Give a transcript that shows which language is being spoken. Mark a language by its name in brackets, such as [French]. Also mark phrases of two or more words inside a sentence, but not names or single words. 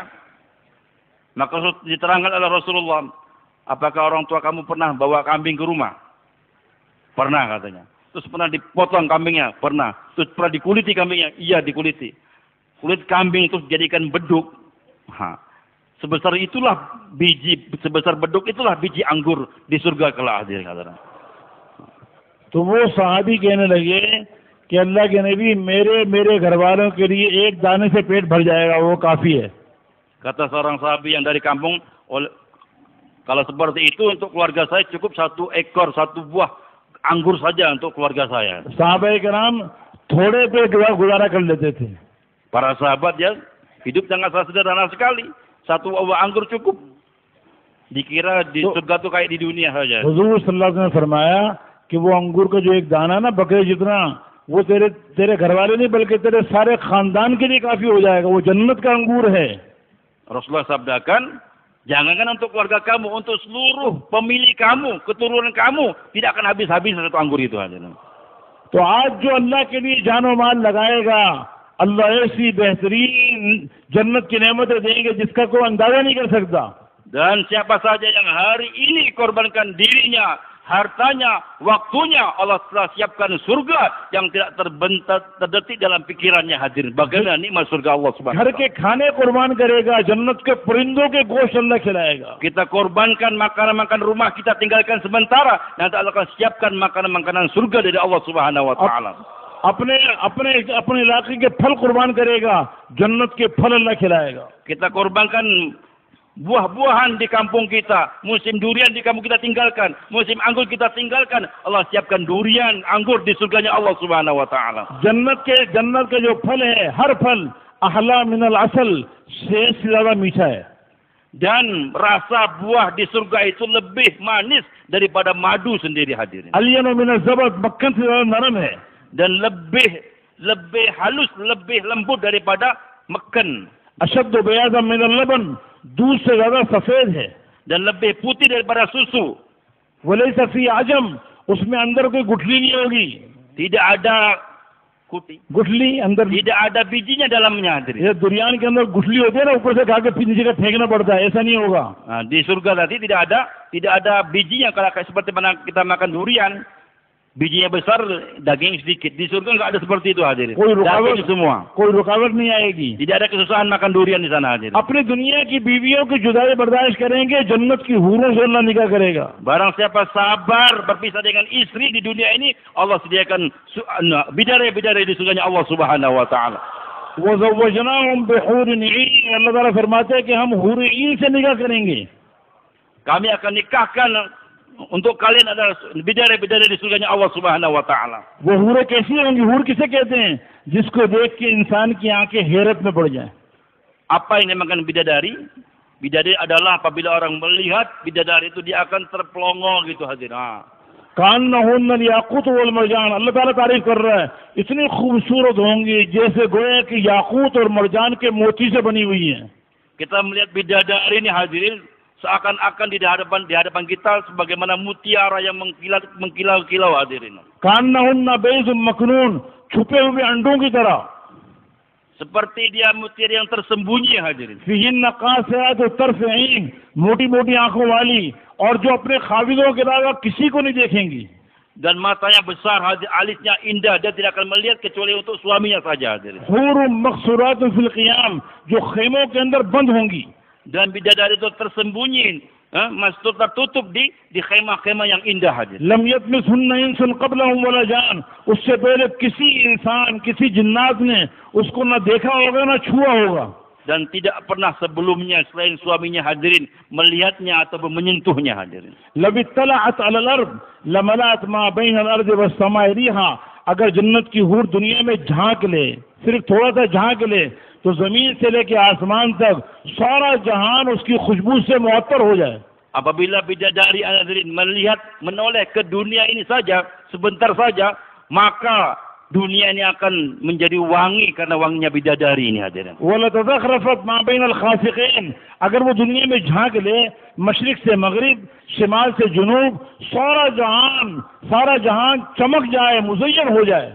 [Indonesian] Maka diterangkan oleh Rasulullah, apakah orang tua kamu pernah bawa kambing ke rumah? Pernah katanya. Terus pernah dipotong kambingnya? Pernah. Terus pernah dikuliti kambingnya? Iya dikuliti. Kulit kambing itu dijadikan beduk. Nah, sebesar beduk itulah biji anggur di surga kelak. [Hindi] तो वो सहाबी कहने लगे कि अल्लाह के नबी मेरे घर वालों के लिए एक दाने से पेट भर जाएगा, वो काफी है। [Indonesian] Kata seorang sahabi yang dari kampung, kalau seperti itu untuk keluarga saya cukup 1 ekor, 1 buah anggur saja untuk keluarga saya. [Hindi] सहाबत किराम थोड़े पे गुजारा कर लेते थे। [Indonesian] Para sahabat ya hidup sangat sederhana sekali. 1 buah anggur cukup. Dikira di surga tuh kayak di dunia saja. [Hindi] हुजूर [Arabic] صلى الله عليه وسلم [Hindi] ने फरमाया कि वो अंगूर का जो एक दाना ना बकरे जितना, वो तेरे घर वाले नहीं बल्कि तेरे सारे खानदान के लिए काफी हो जाएगा। वो जन्नत का अंगूर है। [Indonesian] Rasulullah sabdakan, jangankan untuk keluarga kamu, untuk seluruh pemilik kamu, keturunan kamu, tidak akan habis-habis 1 anggur itu aja. [Hindi] तो आज जो अल्लाह के लिए जानो माल लगाएगा, अल्लाह ऐसी बेहतरीन जन्नत की नेमतें देंगे जिसका कोई अंदाजा नहीं कर सकता। [Indonesian] Dan siapa saja yang hari ini korbankan dirinya, hartanya, waktunya, Allah telah siapkan surga yang tidak terdetik dalam pikirannya hadir. Bagaimana nikmat surga Allah [Arabic] سبحانه و [Hindi] घर के खाने कुर्बान करेगा, जन्नत के परिंदों के गोश्त अल्लाह खिलाएगा। [Indonesian] Kita korbankan makanan-makanan rumah kita tinggalkan sementara, nanti Allah akan siapkan makanan-makanan surga dari Allah [Arabic] سبحانه وتعالى. [Hindi] अपने इलाके के फल कुर्बान करेगा, जन्नत के फल अल्लाह खिलाएगा। [Indonesian] Kita korbankan buah-buahan di kampung kita, musim durian di kampung kita tinggalkan, musim anggur kita tinggalkan, Allah siapkan durian, anggur di surganya Allah [Arabic] سبحانه وتعالى. [Hindi] जन्नत के जो फल है, हर फल [Arabic] أحلى من العسل [Hindi] से ज्यादा मीठा है। [Indonesian] Dan rasa buah di surga itu lebih manis daripada madu sendiri hadirin. [Arabic] ألين من الزبد, [Hindi] मक्खन से ज्यादा नरम है। [Indonesian] Dan lebih halus, lebih lembut daripada makan. [Arabic] أشد بياضا من اللبن, [Hindi] दूध से ज्यादा सफेद है। [Indonesian] Dan lebih putih daripada susu. [Arabic] وليس فيه عجم, [Hindi] उसमें अंदर कोई गुठली नहीं होगी। [Indonesian] Tidak ada [Hindi] गुठली अंदर, [Indonesian] tidak ada bijinya dalamnya hadirin. [Hindi] ये दुनिया के अंदर गुठली होती है ना, ऊपर से खा के नीचे का फेंकना पड़ता है, ऐसा नहीं होगा। [Indonesian] Di surga tadi tidak ada bijinya. Kalau seperti mana kita makan durian, bijinya besar, daging sedikit. Di surga nggak ada seperti itu hadirin. Daging semua. [Hindi] कोई रुकावट नहीं आएगी। [Indonesian] Tidak ada kesusahan makan durian di sana hadirin. [Hindi] अपनी दुनिया की बीवियों की जुदाई बर्दाश्त करेंगे, जन्नत की हूरों से अल्लाह निकाह करेगा। [Indonesian] Barang siapa sabar berpisah dengan istri di dunia ini, Allah sediakan bidadari di surganya Allah [Arabic] سبحانه وتعالى. وزوجناهم بحور عين, [Hindi] अल्लाह ताला फरमाते हैं कि हम हूर ईन से निकाह करेंगे। [Indonesian] Kami akan nikahkan untuk kalian adalah bidadari di surganya Allah [Arabic] سبحانه وتعالى. [Hindi] वो हूरें कैसी होंगी? हूर किसे कहते हैं? जिसको देख के इंसान की आंखें हैरत में पड़ जाए। [Indonesian] Apa yang dinamakan bidadari? Bidadari adalah apabila orang melihat bidadari itu dia akan terpelongo gitu hadirin. [Arabic] كأنهن الياقوت والمرجان, [Hindi] अल्लाह ताला तारीफ कर रहा है, इतनी खूबसूरत होंगी जैसे गोया कि याकूत और मरजान के मोती से बनी हुई हैं। [Indonesian] Kita melihat bidadari ini hadirin, seakan-akan di hadapan kita sebagaimana mutiara yang mengkilau-kilau hadirin. [Arabic] كأنهن بيض مكنون, [Hindi] छुपे हुए अंडों की तरह। [Indonesian] Seperti dia mutiara yang tersembunyi hadirin. [Arabic] فيهن قاصرات طرف عين, [Hindi] मोटी-मोटी आंखों वाली, और जो अपने खाविदों के अलावा किसी को नहीं देखेंगी। [Indonesian] Dan matanya besar, alisnya indah, dia tidak akan melihat kecuali untuk suaminya saja hadirin. [Arabic] حور مقصورات في الخيام, [Hindi] जो खेमों के अंदर बंद होंगी। [Indonesian] Dan bidadari itu tersembunyi masjid tertutup di khemah-khemah yang indah hadirin. [Arabic] لم يطمثهن إنس قبلهم ولا جان, [Hindi] उससे पहले किसी इंसान किसी जिन्नात ने उसको न देखा होगा न छुआ होगा. [Indonesian] Dan tidak pernah sebelumnya selain suaminya hadirin melihatnya atau menyentuhnya hadirin. [Arabic] لو اطلعت على الأرض لملأت ما بين الأرض والسماء ريحا, [Hindi] अगर जन्नत की हूर दुनिया में झांक ले, सिर्फ थोड़ा सा झांक ले, तो जमीन से लेके आसमान तक सारा जहान उसकी खुशबू से मुअत्तर हो जाए. [Indonesian] Apabila bidadari hadirin melihat menoleh ke dunia ini saja sebentar saja, maka dunia ini akan menjadi wangi karena wanginya bidadari ini hadirin. [Arabic] ولتزخرفت ما بين الخافقين, [Hindi] अगर वो दुनिया में झांक ले मशरिक से मगरिब शिमाल से जुनूब, सारा जहान चमक जाए, मुज़य्यन हो जाए.